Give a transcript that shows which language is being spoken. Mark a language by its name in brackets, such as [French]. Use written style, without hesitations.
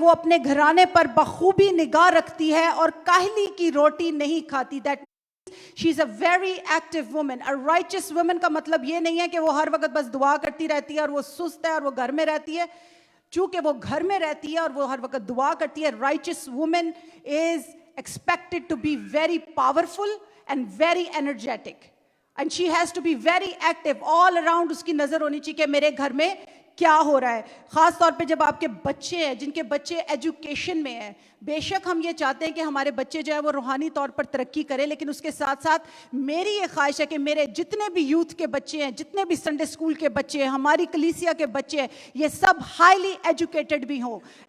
[Urdu] وہ اپنے گھرانے پر بخوبی نگاہ رکھتی ہے اور کاہلی کی روٹی نہیں کھاتی. [English] That she is a very active woman. A righteous woman [Urdu] کا مطلب یہ نہیں ہے کہ وہ ہر وقت بس دعا کرتی رہتی ہے اور وہ سست ہے اور وہ گھر میں رہتی ہے. چونکہ وہ گھر میں رہتی ہے اور وہ ہر وقت دعا کرتی ہے, [English] righteous woman is expected to be very powerful and very energetic. And she has to be very active all around. [Urdu] اس کی نظر ہونی چاہیے کہ میرے گھر میں کیا ہو رہا ہے. خاص طور پہ جب آپ کے بچے ہیں, جن کے بچے ایجوکیشن میں ہیں. بے شک ہم یہ چاہتے ہیں کہ ہمارے بچے جو ہے وہ روحانی طور پر ترقی کریں, لیکن اس کے ساتھ ساتھ میری یہ خواہش ہے کہ میرے جتنے بھی یوتھ کے بچے ہیں, جتنے بھی سنڈے اسکول کے بچے ہیں, ہماری کلیسیا کے بچے ہیں, یہ سب ہائیلی ایجوکیٹڈ بھی ہوں.